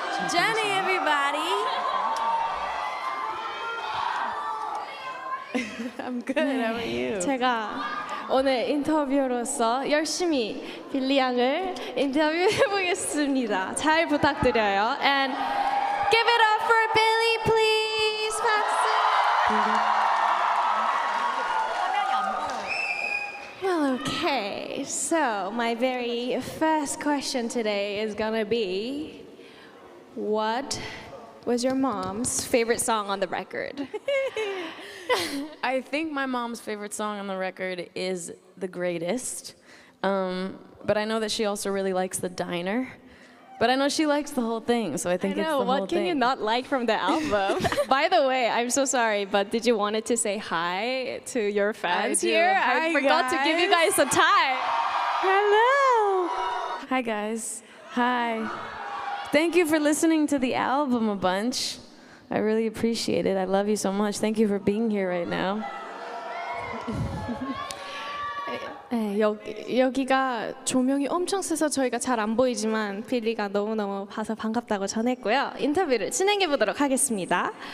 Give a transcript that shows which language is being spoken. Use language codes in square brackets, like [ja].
[en] Jennie, everybody. I'm good. How are you? [ko] 제가 오늘 인터뷰로서 열심히 빌리 양을 인터뷰해 보겠습니다. 잘 부탁드려요. [en] And give it up for Billie, please. [ko] 박수. [en] Well, okay. So my very first question today is gonna be, what was your mom's favorite song on the record? I think my mom's favorite song on the record is The Greatest. But I know that she also really likes The Diner. But I know she likes the whole thing, so I think it's the whole thing. What can you not like from the album? By the way, I'm so sorry, but did you wanted to say hi to your fans here? Hi, I forgot to give you guys some time. Hello. Hi, guys. Hi. Thank you for listening to the album a bunch. I really appreciate it. I love you so much. Thank you for being here right now. [ko] 네, 여기가 조명이 엄청 세서 저희가 잘 안 보이지만 빌리가 너무너무 봐서 반갑다고 전했고요. 인터뷰를 진행해 보도록 하겠습니다.